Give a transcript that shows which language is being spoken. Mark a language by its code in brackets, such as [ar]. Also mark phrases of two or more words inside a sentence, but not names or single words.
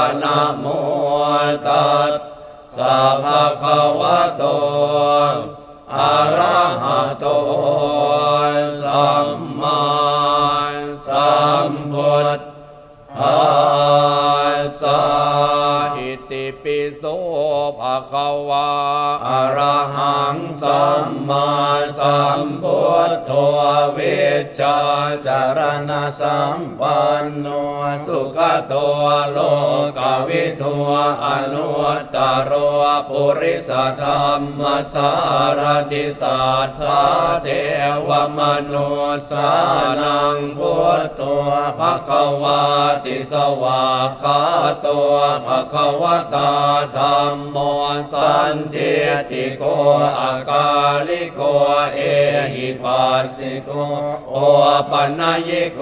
[pi] Namo Tassa Bhagavato Arahato Samma Sambuddhassa. Iti piso bhagava arahang samma sambuddho avijja charana sampanno สุขโตโลกวิทูอนุตตรปุริสธรรมสารทิสัทธาเทวมนุสานังพุทโธ ภควาติสวากขาโตภควตาธัมโมสันทิติโกอากาลิโกเอหิปัสสิโกโอปัญญิโก